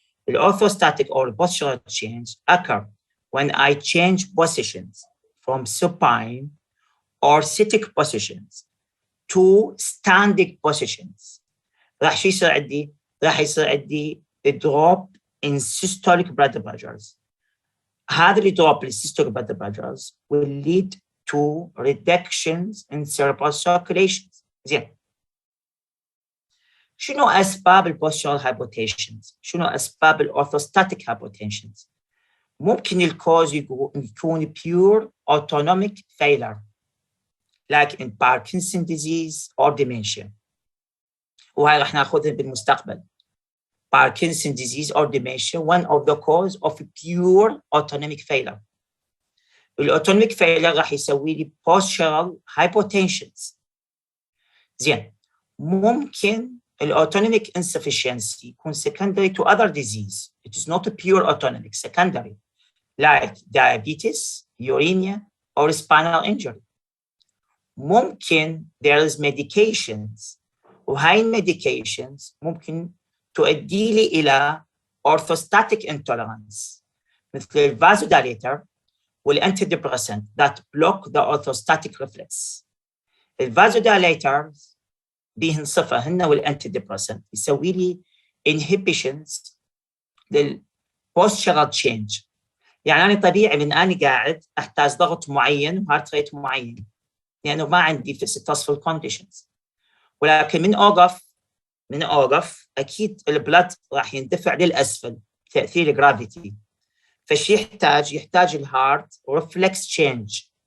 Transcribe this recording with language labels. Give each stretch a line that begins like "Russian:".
English: Orthostatic or postural change occur when I change positions from supine or sitting positions to standing positions.
Arabic: راح يصير عندي
English: drop in systolic blood pressures.
Arabic: هذا الدروب
English: in systolic blood pressures will lead to reductions in cerebral circulations.
Arabic: زين. شنو أسباب البوستشرال hypotensions؟ شنو أسباب الأورثوستاتيك hypotensions؟ ممكن الكوز يكون pure
English: autonomic failure like in Parkinson's disease or dementia.
Arabic: وهاي راح ناخذها بالمستقبل.
English: Parkinson's disease or dementia, one of the cause of pure autonomic failure.
Arabic: الautonomic failure راح يسوي لي postural hypotensions. زين، ممكن autonomic insufficiency يكون
English: secondary to other disease. It is not a pure autonomic, secondary, like diabetes, uremia, or spinal injury. ممكن there is medications
Arabic: وهاي
English: medications
Arabic: ممكن تؤدي لي إلى
English: orthostatic intolerance
Arabic: مثل الفازوداليتر والانتيديبريسنت
English: that block the orthostatic reflex.
Arabic: الفازوداليتر بيهن صفة هن والانتيديبريسنت يسوي لي inhibitions للpostural change. يعني أنا طبيعي من أنا قاعد أحتاج ضغط معين وهارت ريت معين لأنه ما عندي physical conditions، ولكن من أوقف أكيد البلد راح يندفع للأسفل تأثير الجرافيتي، فالشيء يحتاج الهارت ريفلكس تشينج.